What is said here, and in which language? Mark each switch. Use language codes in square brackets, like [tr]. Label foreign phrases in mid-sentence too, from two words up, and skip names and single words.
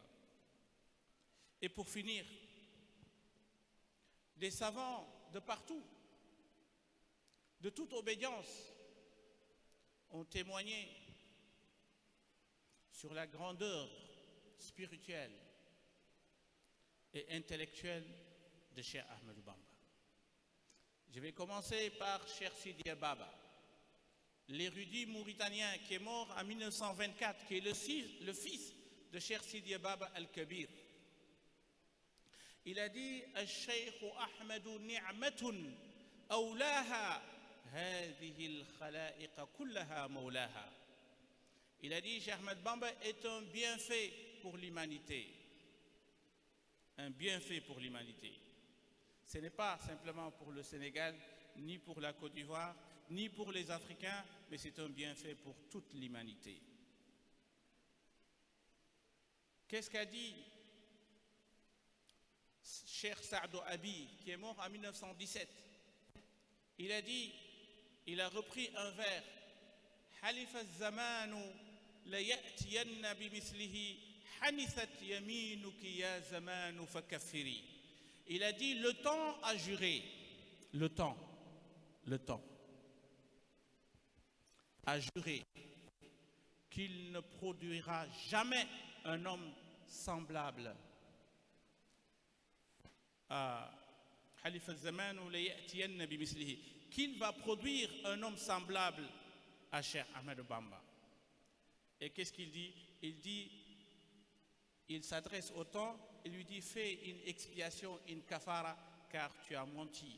[fr] Et pour finir, des savants de partout, de toute obédience, ont témoigné sur la grandeur spirituelle et intellectuelle de Cheikh Ahmed Bamba. Je vais commencer par Cheikh Sidi Baba, l'érudit mauritanien qui est mort en 1924, qui est le fils de Cheikh Sidi Baba al-Kabir. Il a dit « [ar] الشيخ أحمد نعمة أولاها هذه الخلائق كلها مولاها [fr] » Il a dit « Cheikh Ahmed Bamba est un bienfait pour l'humanité. » Un bienfait pour l'humanité. Ce n'est pas simplement pour le Sénégal, ni pour la Côte d'Ivoire, ni pour les Africains, mais c'est un bienfait pour toute l'humanité. Qu'est-ce qu'a dit Cheikh Saadou Abi, qui est mort en 1917? Il a dit, il a repris un vers, [ar] حلف الزمان ليأتين بمثله حنثت يمينك يا زمان فكفري. [fr] Il a dit, le temps a juré, le temps a juré qu'il ne produira jamais un homme semblable à [ar] حلف الزمان [fr] ou [ar] ليأتين بمثله, [fr] qu'il va produire un homme semblable à Cheikh Ahmed Bamba. Et qu'est-ce qu'il dit? Il s'adresse au temps et lui dit, fais une expiation, une kafara, car tu as menti.